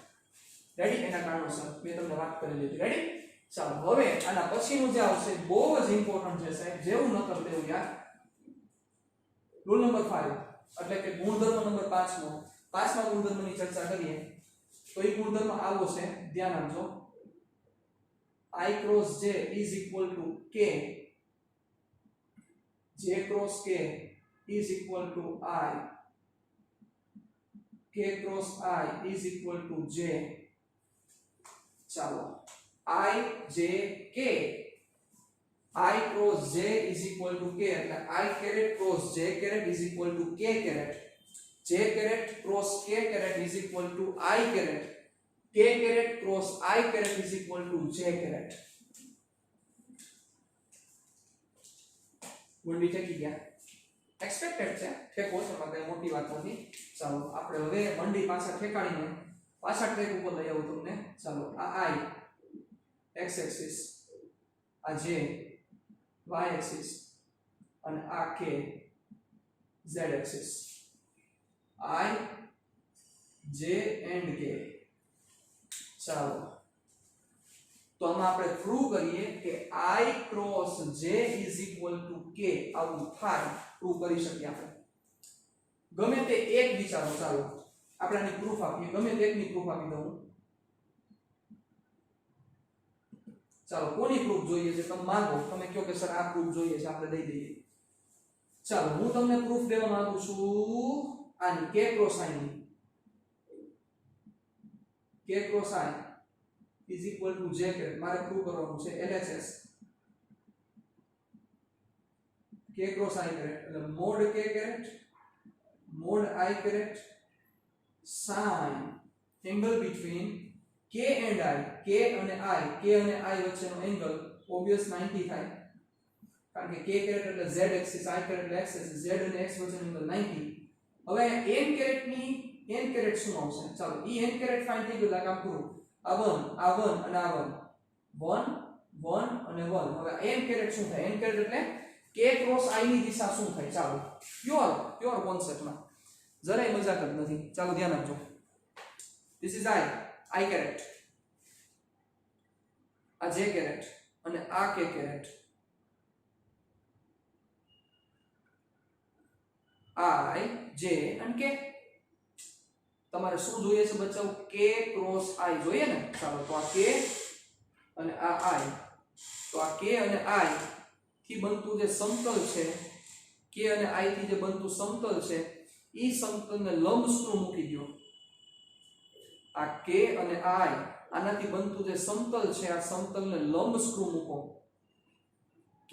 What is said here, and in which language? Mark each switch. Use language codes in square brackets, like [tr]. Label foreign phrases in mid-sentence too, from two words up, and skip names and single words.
[gu] રેડી? એના કારણોસર મેં તમને વાત કરેલી હતી. રેડી? ચાલો હવે આના પછીનું જે આવશે બહુ જ ઇમ્પોર્ટન્ટ છે સાહેબ, જેવું ન કર તેવું યાર. રૂલ નંબર 5 એટલે કે ગુણધર્મ નંબર 5મો. 5મા ગુણધર્મની ચર્ચા કરીએ તો એ ગુણધર્મ આવો છે, ધ્યાન આપજો. [en] I cross j is equal to k, j cross k is equal to I, k cross I is equal to j. ચાલો I j k, I cross j is equal to k એટલે I caret cross j caret is equal to k caret, j caret cross k caret is equal to I caret, k caret cross I caret is equal to j caret. [gu] ગુંડી ઠેકી ગયા, એક્સપેક્ટેડ છે, ઠેકો છે, કઈ મોટી વાત નથી. ચાલો આપણે હવે મંડી પાછા ઠેકાડીને પાછા ટ્રેક ઉપર લઈ આવું તમને. ચાલો આ [en] I x axis, [gu] આ [en] j y axis [gu] અને આ [en] k z axis. I j and k. [gu] ચાલો તો આમાં આપણે પ્રૂવ કરીએ કે [en] I cross j is equal to k [gu] આવું થાય, પ્રૂવ કરી શકીએ આપણે. ગમે તે એક વિચારો, ચાલો આપણે આની પ્રૂફ આપીએ, ગમે તે એકની પ્રૂફ આપી દઉં. ચાલો કોની પ્રૂફ જોઈએ છે તમે માંગો, તમે કહો કે સર આ પ્રૂફ જોઈએ છે, આપણે દઈ દઈએ. ચાલો હું તમને પ્રૂફ દેવા માંગુ છું આની, [en] k cross I ની. k cross I is equal to j caret, [gu] મારે પ્રૂવ કરવાનું છે LHS. [en] k cross I caret એટલે mod k caret mod I caret sin angle between k and I, [gu] k અને I વચ્ચેનો એંગલ ઓબવિયસ 90 થાય, કારણ કે [en] k caret [gu] એટલે [en] z axis, I caret [gu] એટલે [en] x axis, [gu] z અને x વચ્ચેનો એંગલ 90. હવે [en] n caret [gu] ની [en] n caret [gu] શું આવશે? ચાલો ઈ [en] n caret [gu] ફાઇન્ડ થઈ ગયું, કામ પૂરું. આ 1 અને આ 1 અને 1. હવે [en] n caret [gu] શું થાય? [en] n caret [gu] એટલે [en] k cross I [gu] ની દિશા શું થાય? ચાલો પ્યોર કોન્સેપ્ટમાં જરાય મજાક જ નથી. ચાલો ધ્યાન આપજો. [en] This is I caret, [gu] આ [en] j caret [gu] અને આ [en] k caret. [gu] I j અને k. તમારે શું જોઈએ છે બચ્ચાઓ? [en] k cross I [gu] જોઈએ ને. ચાલો તો આ k અને આ I, તો આ k અને I થી બનતું જે સમતલ છે, k અને I થી જે બનતું સમતલ છે, ઈ સમતલને લંબ સ્ક્રૂ મૂકી દો. આ k અને I આનાથી બનતું જે સમતલ છે, આ સમતલને લંબ સ્ક્રૂ મૂકો.